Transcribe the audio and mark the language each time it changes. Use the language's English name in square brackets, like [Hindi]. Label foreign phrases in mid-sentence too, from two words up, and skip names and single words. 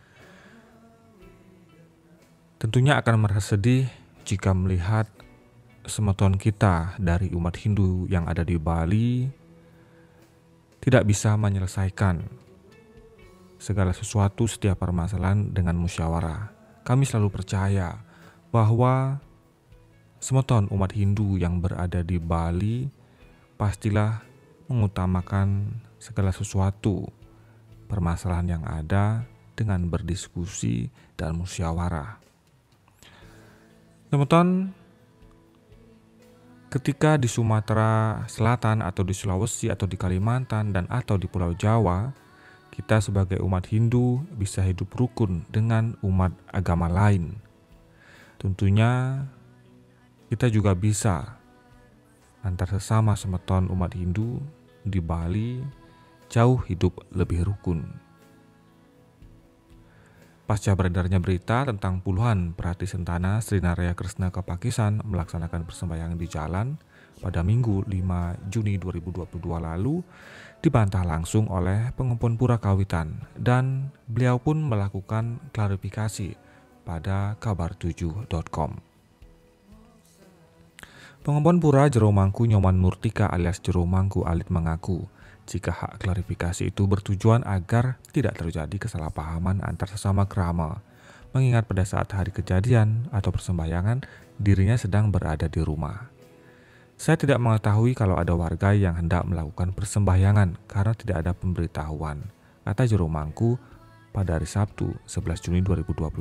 [Indonesian] Tentunya akan merasa sedih jika melihat semeton kita dari umat Hindu yang ada di Bali tidak bisa menyelesaikan segala sesuatu setiap permasalahan dengan musyawarah. Kami selalu percaya bahwa semeton umat Hindu yang berada di Bali pastilah mengutamakan segala sesuatu permasalahan yang ada dengan berdiskusi dan musyawarah. Semeton, ketika di Sumatera Selatan atau di Sulawesi atau di Kalimantan dan atau di Pulau Jawa, kita sebagai umat Hindu bisa hidup rukun dengan umat agama lain. Tentunya kita juga bisa antar sesama semeton umat Hindu di Bali jauh hidup lebih rukun. Pasca beredarnya berita tentang puluhan perhati sentana Srinaraya Krishna Kepakisan melaksanakan persembahyangan di jalan pada Minggu 5 Juni 2022 lalu, dibantah langsung oleh Pengempon Pura Kawitan dan beliau pun melakukan klarifikasi pada kabar7.com. Pengempon Pura Jero Mangku Nyoman Murtika alias Jero Mangku Alit mengaku jika hak klarifikasi itu bertujuan agar tidak terjadi kesalahpahaman antar sesama kerama, mengingat pada saat hari kejadian atau persembahyangan dirinya sedang berada di rumah. Saya tidak mengetahui kalau ada warga yang hendak melakukan persembahyangan karena tidak ada pemberitahuan, kata Jero Mangku pada hari Sabtu 11 Juni 2022.